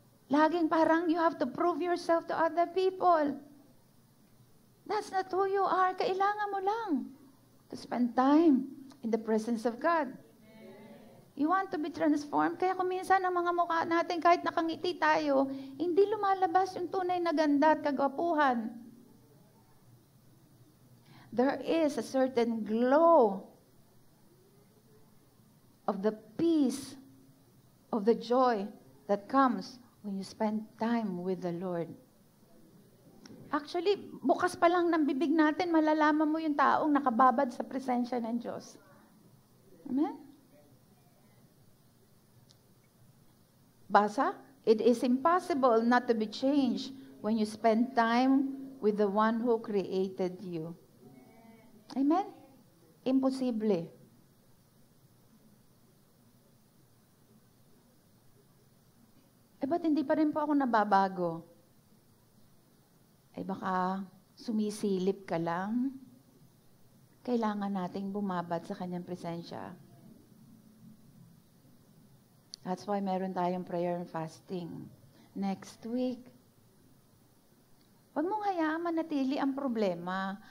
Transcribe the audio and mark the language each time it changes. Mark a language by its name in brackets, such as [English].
[Filipino] Laging parang [English] you have to prove yourself to other people. That's not who you are. [Filipino] Kailangan mo lang [English] to spend time in the presence of God. You want to be transformed? [Filipino] Kaya kung minsan ang mga mukha natin, kahit nakangiti tayo, hindi lumalabas yung tunay na ganda at kagwapuhan. [English] There is a certain glow of the peace, of the joy that comes when you spend time with the Lord. [Filipino] Actually, bukas pa lang ng bibig natin, malalaman mo yung taong nakababad sa presensya ng Diyos. Amen? Basa, [English] it is impossible not to be changed when you spend time with the one who created you. [Filipino] Amen? Imposible. Ba't hindi pa rin po ako nababago? Baka sumisilip ka lang. Kailangan nating bumabad sa kanyang presensya. [English] That's why [Filipino] meron tayong [English] prayer and fasting. Next week. [Filipino] Huwag mong hayaan manatili ang problema.